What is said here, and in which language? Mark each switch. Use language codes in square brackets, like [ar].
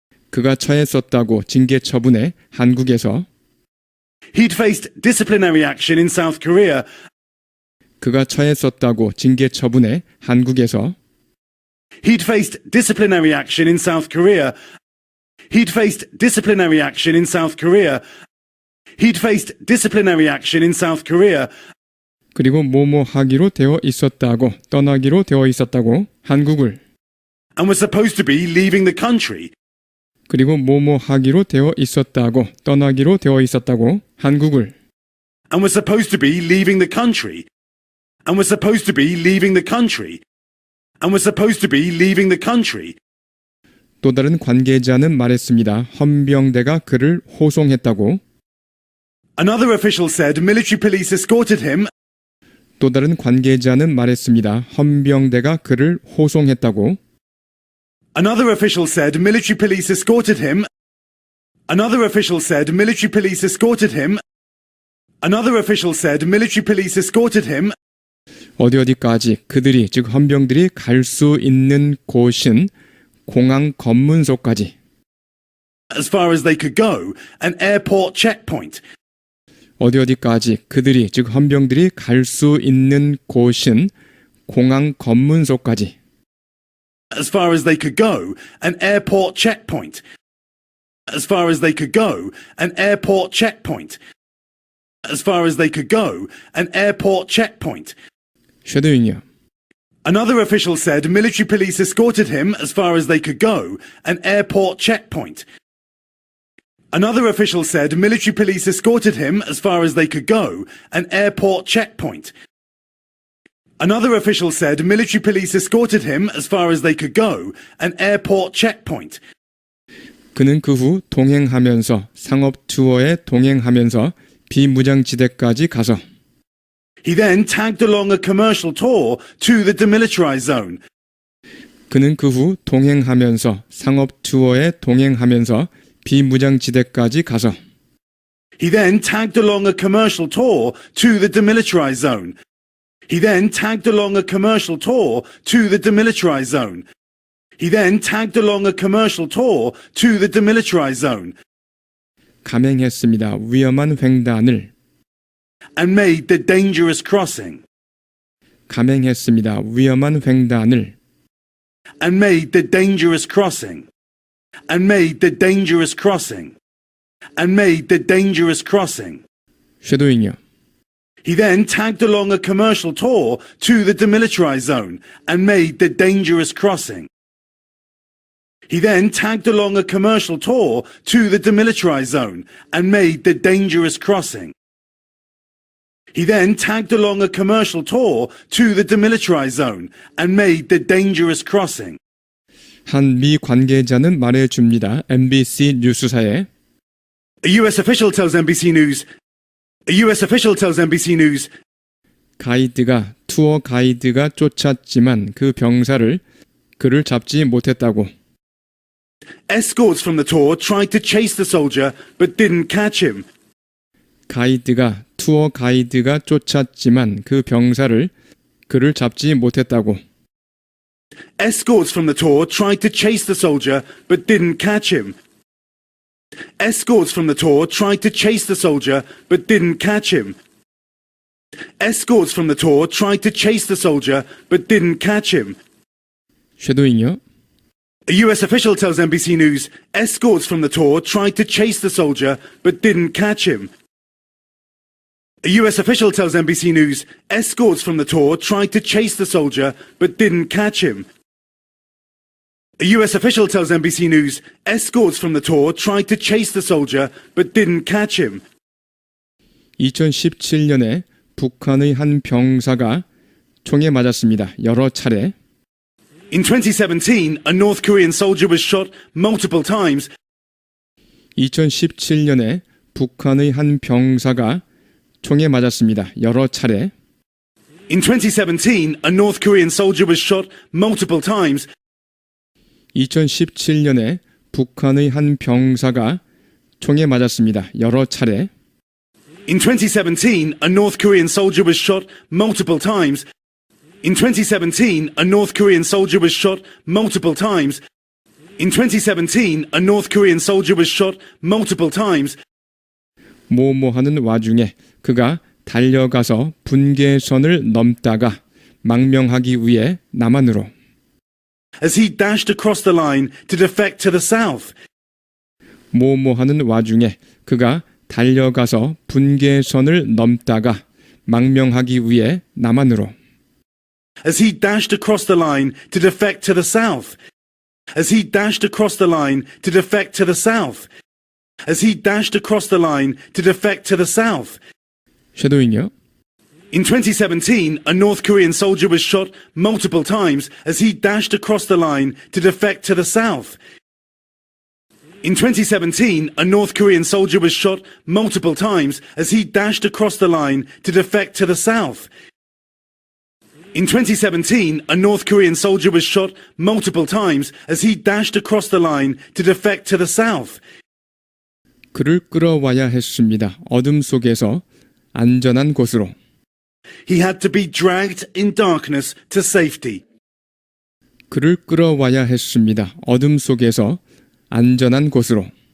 [ko] 그가 처했었다고 징계 처분해 한국에서 [en] he'd faced disciplinary action in South Korea [ko] 그가 처했었다고 징계 처분해 한국에서 [en] He'd faced disciplinary action in South Korea. He'd faced disciplinary action in South Korea. He'd faced disciplinary action in South Korea. [ko] 그리고 뭐뭐 하기로 되어 있었다고 떠나기로 되어 있었다고 한국을 [en] And was supposed to be leaving the country. [ko] 그리고 뭐뭐 하기로 되어 있었다고 떠나기로 되어 있었다고 한국을 [en] And was supposed to be leaving the country. And was supposed to be leaving the country. And was supposed to be leaving the country. [ko] 또 다른 관계자는 말했습니다. 헌병대가 그를 호송했다고 [en] Another official said military police escorted him. [ko] 또 다른 관계자는 말했습니다. 헌병대가 그를 호송했다고 [en] Another official said military police escorted him. Another official said military police escorted him. Another official said military police escorted him. [ko] 어디까지 그들이 즉 헌병들이 갈 수 있는 곳은 공항 검문소까지 [en] As far as they could go, an airport checkpoint. [ko] 어디까지 그들이 즉 헌병들이 갈 수 있는 곳은 공항 검문소까지 [en] As far as they could go, an airport checkpoint. As far as they could go, an airport checkpoint. As far as they could go, an airport checkpoint. [ko] 쉐도잉이요. [en] Another official said military police escorted him as far as they could go, an airport checkpoint. Another official said military police escorted him as far as they could go, an airport checkpoint. Another official said military police escorted him as far as they could go, an airport checkpoint. [ko] 그는 그 후 동행하면서 상업 투어에 동행하면서 비무장지대까지 가서 [en] He then tagged along a commercial tour to the demilitarized zone. 그는 그 후 동행하면서 상업 투어에 동행하면서 비무장지대까지 가서 He then tagged along a commercial tour to the demilitarized zone. He then tagged along a commercial tour to the demilitarized zone. He then tagged along a commercial tour to the demilitarized zone [ko] 감행했습니다. 위험한 횡단을 [en] and made the dangerous crossing. 감행했습니다. 위험한 횡단을 And made the dangerous crossing. And made the dangerous crossing. And made the dangerous crossing. [ko] 쉐도잉이요. [en] He then tagged along a commercial tour to the demilitarized zone and made the dangerous crossing. He then tagged along a commercial tour to the demilitarized zone and made the dangerous crossing. He then tagged along a commercial tour to the demilitarized zone and made the dangerous crossing. [ko] 한 미 관계자는 말해줍니다. MBC 뉴스사에 [en] A US official tells NBC News. A US official tells NBC News. [ko] 투어 가이드가 쫓았지만 그 병사를 그를 잡지 못했다고. [en] Escorts from the tour tried to chase the soldier but didn't catch him. [ko] 투어 가이드가 쫓았지만 그 병사를 그를 잡지 못했다고. [en] Escorts from the tour tried to chase the soldier but didn't catch him. Escorts from the tour tried to chase the soldier but didn't catch him. Escorts from the tour tried to chase the soldier but didn't catch him. [ko] 쉐도잉이요. [en] A US official tells NBC News escorts from the tour tried to chase the soldier but didn't catch him. A US official tells NBC News escorts from the tour tried to chase the soldier but didn't catch him. A US official tells NBC News escorts from the tour tried to chase the soldier but didn't catch him. [ko] 2017년에 북한의 한 병사가 총에 맞았습니다. 여러 차례. [en] In 2017, a North Korean soldier was shot multiple times. [ko] 2017년에 북한의 한 병사가 총에 맞았습니다. 여러 차례. [en] In 2017, a North Korean soldier was shot multiple times. [ko] 2017년에 북한의 한 병사가 총에 맞았습니다. 여러 차례. [en] In 2017, a North Korean soldier was shot multiple times. In 2017, a North Korean soldier was shot multiple times. In 2017, a North Korean soldier was shot multiple times. [ko] 하는 와중에 그가 달려가서 분계선을 넘다가 망명하기 위해 남한으로. [en] As he dashed across the line to defect to the south. [ko] 하는 와중에 그가 달려가서 분계선을 넘다가 망명하기 위해 남한으로. [en] As he dashed across the line to defect to the south. As he dashed across the line to defect to the south. As he dashed across the line to defect to the south. [ko] 쉐도잉이요. [en] In 2017, a North Korean soldier was shot multiple times as he dashed across the line to defect to the south. In 2017, a North Korean soldier was shot multiple times as he dashed across the line to defect to the south. In 2017, a North Korean soldier was shot multiple times as he dashed across the line to defect to the south. [ko] 그를 끌어와야 했습니다. 어둠 속에서 안전한 곳으로. [en] He had to be dragged in darkness to safety. [ko] 그를 끌어와야 했습니다. 어둠 속에서 안전한 곳으로.